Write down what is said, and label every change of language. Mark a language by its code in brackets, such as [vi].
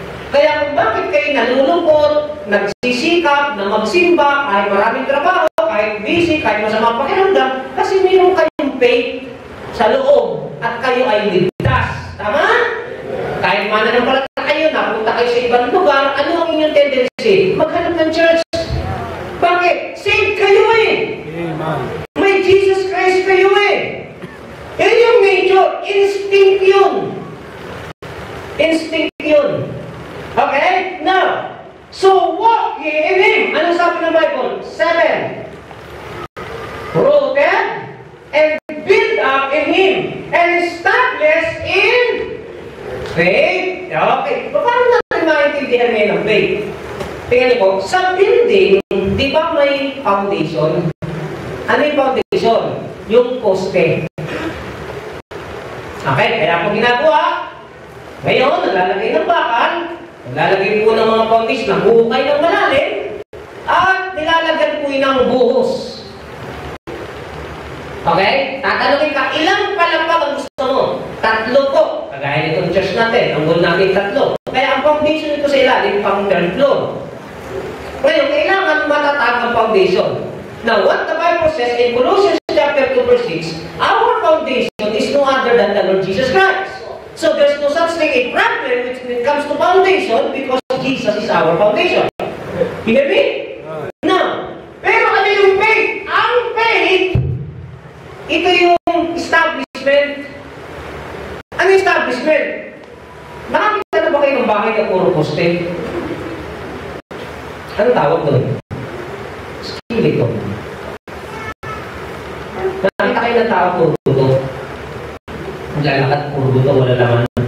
[tl] Kaya kung bakit kayo nalulungkot, nagsisikap na magsimba, kahit maraming trabaho, kahit busy, kahit masama pakiramdam, kasi mayroon kayong faith sa loob at kayo ay ligtas. Tama? Kahit mananampalataya kayo, napunta kayo sa ibang lugar, ano ang inyong tendency? Maghanap ng church. Bakit? Saved kayo Amen. May Jesus Christ kayo Yan yung nature. Instinct yun. Instinct yun. Okay? [en] Now, so walk ye in Him. [tl] Ano sabi ng Bible? [en] 7. Rooted and build up in Him and established in faith. Okay. [tl] Paano natin maintindihan naiintindihan ngayon ng faith. Tingnan niyo po, sa building, di ba may foundation? Ano yung foundation? Yung poste. Okay, kaya po ginagawa, ngayon, naglalagay ng bakal, naglalagay po ng mga foundation, nagbuhukay ng malalim, at nilalagyan po yun ng buhos. Okay? Tatanungin ka, ilang palapag ang gusto mo? 3 po. Kagaya nitong church natin, ang goal natin 3. Kaya ang foundation nito sa ilalim, pang 3rd floor. Ngayon, kailangan matatag ang foundation. [en] Now, what the Bible says in Colossians chapter 2 verse 6, our foundation is no other than the Lord Jesus Christ. So there's no such thing a problem when it comes to foundation because Jesus is our foundation. You get me? [tl] Now, pero ano yung faith? Ang faith, ito yung establishment. Ano yung establishment? Nakakita na ba kayo ng bahay na puro poste? Ano tawag doon? Skeleton. Nakita kayo ng tao puro buto. Maglalakad puro buto, wala laman.